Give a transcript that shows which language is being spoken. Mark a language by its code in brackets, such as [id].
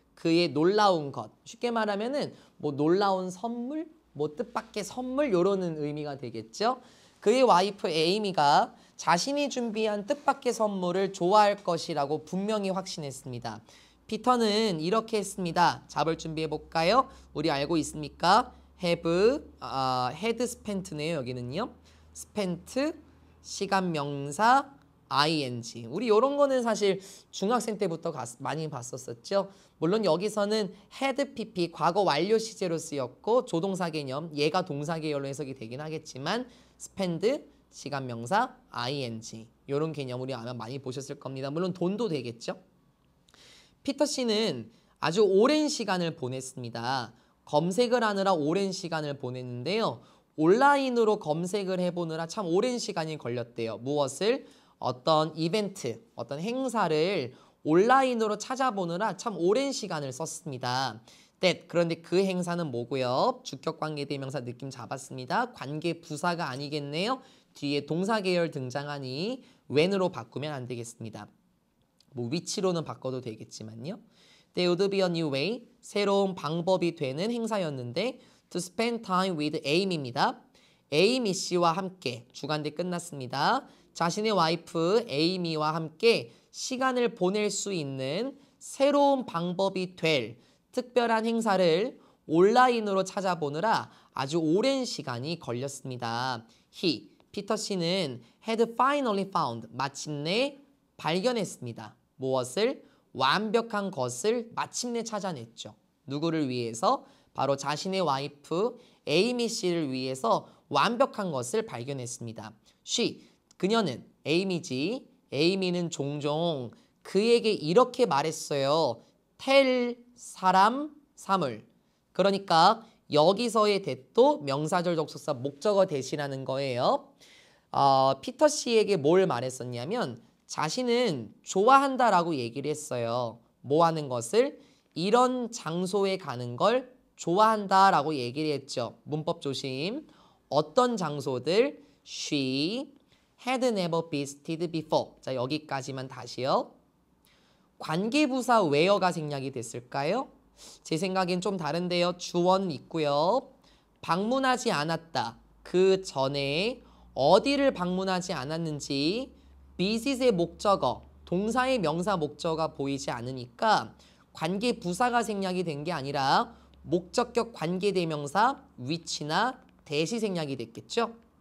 [ko] 그의 놀라운 것. 쉽게 말하면은 뭐 놀라운 선물, 뭐 뜻밖의 선물 요러는 의미가 되겠죠. 그의 와이프 에이미가 자신이 준비한 뜻밖의 선물을 좋아할 것이라고 분명히 확신했습니다. 피터는 이렇게 했습니다. 잡을 준비해 볼까요? 우리 알고 있습니까? [en] had spent네요. [ko] 여기는요. spent 시간 명사 ing. 우리 이런 거는 사실 중학생 때부터 많이 봤었죠. 물론 여기서는 had pp 과거 완료 시제로 쓰였고 조동사 개념 얘가 동사 계열로 해석이 되긴 하겠지만 spend 시간 명사 ing 이런 개념 우리 아마 많이 보셨을 겁니다. 물론 돈도 되겠죠. 피터 씨는 아주 오랜 시간을 보냈습니다. 검색을 하느라 오랜 시간을 보냈는데요. 온라인으로 검색을 해보느라 참 오랜 시간이 걸렸대요. 무엇을? 어떤 이벤트, 어떤 행사를 온라인으로 찾아보느라 참 오랜 시간을 썼습니다. that, 그런데 그 행사는 뭐고요? 주격 관계대명사 느낌 잡았습니다. 관계 부사가 아니겠네요. 뒤에 동사 계열 등장하니 when으로 바꾸면 안 되겠습니다. 뭐 위치로는 바꿔도 되겠지만요. [en] There would be a new way, [ko] 새로운 방법이 되는 행사였는데 [en] to spend time with Amy입니다. [ko] 에이미 씨와 함께 주간대 끝났습니다. 자신의 와이프 에이미와 함께 시간을 보낼 수 있는 새로운 방법이 될 특별한 행사를 온라인으로 찾아보느라 아주 오랜 시간이 걸렸습니다. 피터 씨는 [en] had finally found, [ko] 마침내 발견했습니다. 무엇을? 완벽한 것을 마침내 찾아냈죠. 누구를 위해서? 바로 자신의 와이프 에이미 씨를 위해서 완벽한 것을 발견했습니다. 그녀는 에이미지. 에이미는 종종 그에게 이렇게 말했어요. tell 사람, 사물. 그러니까 여기서의 that도 명사절 접속사 목적어 that이라는 거예요. 피터 씨에게 뭘 말했었냐면 자신은 좋아한다라고 얘기를 했어요. 뭐 하는 것을? 이런 장소에 가는 걸 좋아한다라고 얘기를 했죠. 문법 조심. 어떤 장소들? [en] She had never visited before. [ko] 자, 여기까지만 다시요. 관계부사 where가 생략이 됐을까요? 제 생각엔 좀 다른데요. 주어는 있고요. 방문하지 않았다. 그 전에 어디를 방문하지 않았는지 visit의 목적어, 동사의 명사 목적어가 보이지 않으니까 관계부사가 생략이 된 게 아니라 목적격 관계대명사 which나 that이 생략이 됐겠죠?